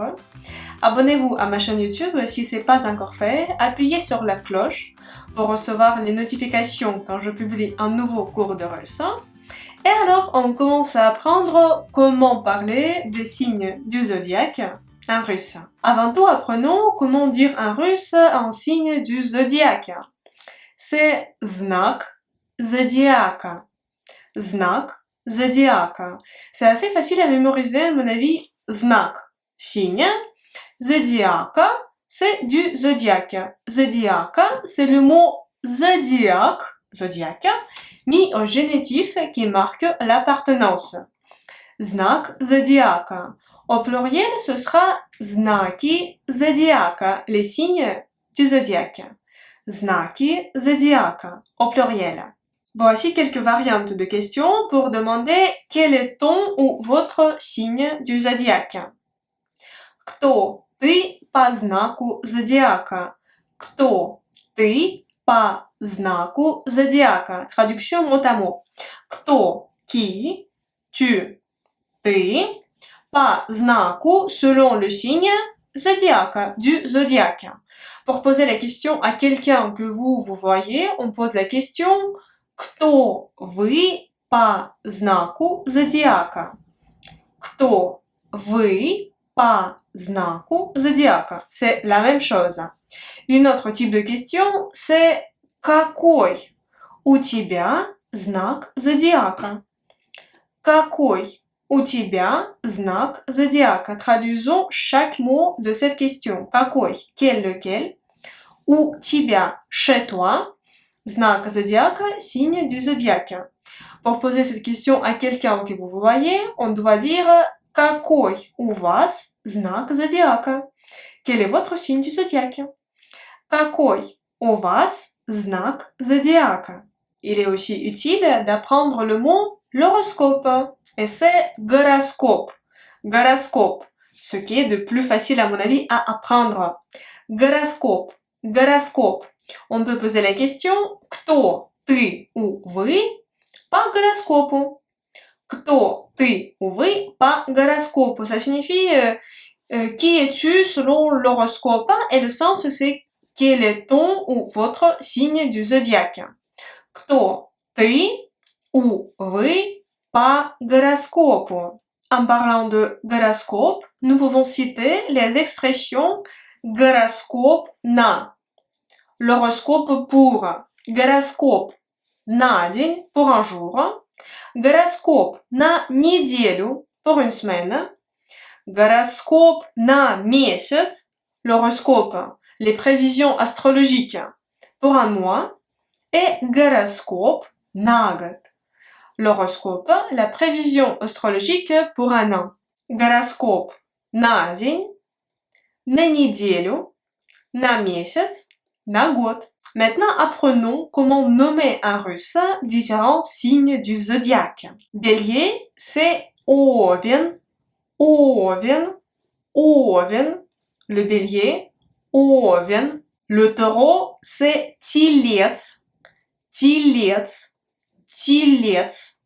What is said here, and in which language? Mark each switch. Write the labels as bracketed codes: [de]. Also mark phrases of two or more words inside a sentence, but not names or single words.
[fr] Abonnez-vous à ma chaîne YouTube si ce n'est pas encore fait, appuyez sur la cloche pour recevoir les notifications quand je publie un nouveau cours de russe. Et alors, on commence à apprendre comment parler des signes du zodiaque en russe. Avant tout, apprenons comment dire en russe un signe du zodiaque. [ru] C'est знак зодиака. Знак зодиака. [fr] C'est assez facile à mémoriser, à mon avis. Знак, signe. Zodiaca, c'est du zodiaque. Zodiaca, c'est le mot zodiaque, mis au génitif qui marque l'appartenance. [ru] Знак зодиака. [fr] Au pluriel, ce sera [ru] знаки зодиака, [fr] les signes du zodiaque. [ru] Знаки зодиака, [fr] au pluriel. Voici quelques variantes de questions pour demander quel est ton ou votre signe du zodiaque. [ru] Кто ты по знаку зодиака? Кто ты по знаку зодиака? [fr] Traduction mot à mot. Кто, qui, tu, [ru] ты, по знаку, [fr] selon le signe zodiaque, du zodiaque. Pour poser la question à quelqu'un que vous voyez, on pose la question [ru] Кто вы по знаку зодиака? Кто вы по знаку зодиака? [fr] C'est la même chose. Une autre type de question, c'est [ru] какой у тебя знак зодиака? Какой у тебя знак зодиака? [fr] Traduisons chaque mot de cette question. Какой, quel, lequel. [ru] У тебя, [fr] chez toi. [ru] Знак зодиака, [fr] signe du zodiaque. Pour poser cette question à quelqu'un que vous voyez, on doit dire [ru] какой у вас знак зодиака? [fr] Quel est votre signe du zodiaque? [ru] Какой у вас знак зодиака? [fr] Il est aussi utile d'apprendre le mot l'horoscope. Et c'est [ru] горосcope. Горосcope. [fr] Ce qui est de plus facile à mon avis à apprendre. [ru] Горосcope. Горосcope. [fr] On peut poser la question [ru] кто ты [fr] ou [ru] вы по гороскопу? Кто ты ou вы по гороскопу? [fr] Ça signifie qui es-tu selon l'horoscope? Et le sens c'est quel est ton ou votre signe du zodiaque? [ru] Кто ты ou вы по гороскопу? [fr] En parlant de горосcope, nous pouvons citer les expressions [ru] гороскоп на. [fr] L'horoscope pour. [ru] Гороскоп на день, [fr] pour un jour. [ru] Гороскоп на неделю, [fr] pour une semaine. [ru] Гороскоп на месяц, [fr] l'horoscope, les prévisions astrologiques, pour un mois. [ru] Et гороскоп на год, [fr] l'horoscope, la prévision astrologique pour un an. [ru] Гороскоп на день, на неделю, на месяц, на год. [fr] Maintenant, apprenons comment nommer en russe différents signes du zodiaque. Bélier, c'est [ru] Овен, Овен, Овен. [fr] Le bélier, Овен. Le taureau, c'est [ru] Телец, Телец, Телец.